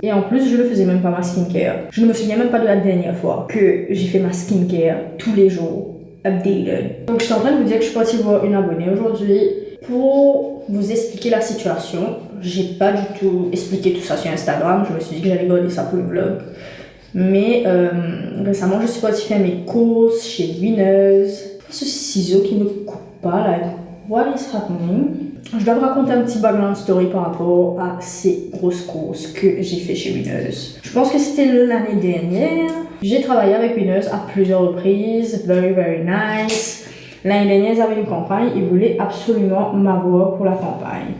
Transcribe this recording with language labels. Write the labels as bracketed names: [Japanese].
[French] Et en plus, je ne faisais même pas ma skincare. Je ne me souviens même pas de la dernière fois que j'ai fait ma skincare tous les jours, updated. Donc, je suis en train de vous dire que je suis partie voir une abonnée aujourd'hui pour vous expliquer la situation. J'ai pas du tout expliqué tout ça sur Instagram. Je me suis dit que j'allais garder ça pour le vlog. Mais récemment, je suis partie faire mes courses chez Winners. Ce ciseau qui ne coupe pas, [English] like, what is happening? [French] Je dois vous raconter un petit background story par rapport à ces grosses courses que j'ai fait chez Winners. Je pense que c'était l'année dernière. J'ai travaillé avec Winners à plusieurs reprises, [English] very nice. [French] L'année dernière, ils avaient une campagne, ils voulaient absolument m'avoir pour la campagne.